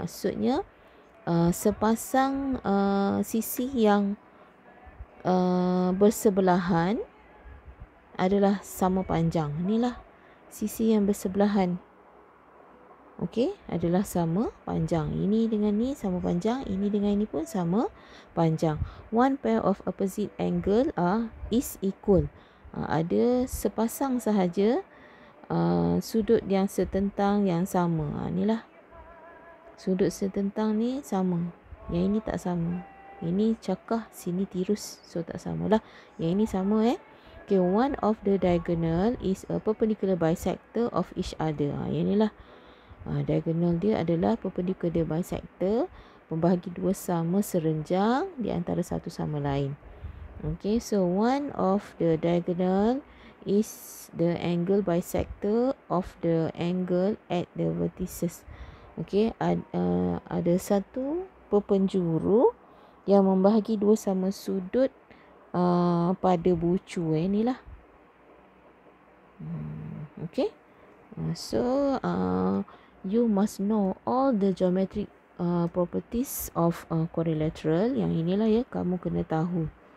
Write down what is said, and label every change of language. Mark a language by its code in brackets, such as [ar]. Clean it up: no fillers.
[ms] Maksudnya sepasang sisi yang bersebelahan adalah sama panjang. Inilah sisi yang bersebelahan. Okey, adalah sama panjang. Ini dengan ni sama panjang, ini dengan ini pun sama panjang. [en] One pair of opposite angle is equal. [ms] Ada sepasang sahaja sudut yang setentang yang sama. Inilah sudut setentang ni sama. Yang ini tak sama. Ini cakah, sini tirus, so tak samalah. Yang ini sama Okay, [en] one of the diagonal is a perpendicular bisector of each other. [ms] Yang inilah. Diagonal dia adalah perpendicular bisector, membahagi dua sama serenjang di antara satu sama lain. [en] Okay, so one of the diagonal is the angle bisector of the angle at the vertices. [ms] Okay, ada satu perpenjuru yang membahagi dua sama sudut pada bucu. Inilah. Okay. So [en] you must know all the geometric properties of quadrilateral. [ms] Yang inilah ya kamu kena tahu.